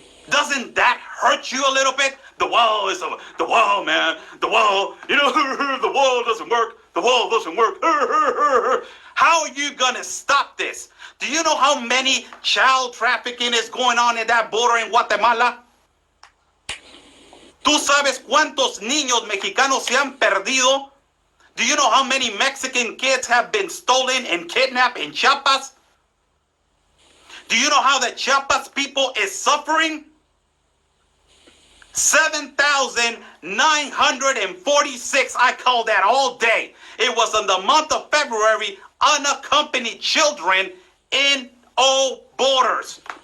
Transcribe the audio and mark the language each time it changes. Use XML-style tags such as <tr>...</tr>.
<en>Doesn't that hurt you a little bit? The wall is the wall, man. The wall. You know, the wall doesn't work. The wall doesn't work. How are you gonna stop this? Do you know how many child trafficking is going on in that border in Guatemala?</en> <es>¿Tú sabes cuántos niños mexicanos se han perdido?</es> <en>Do you know how many Mexican kids have been stolen and kidnapped in Chiapas? Do you know how the Chiapas people is suffering? 7,946. I call that all day. It was in the month of February, unaccompanied children in all borders.</en>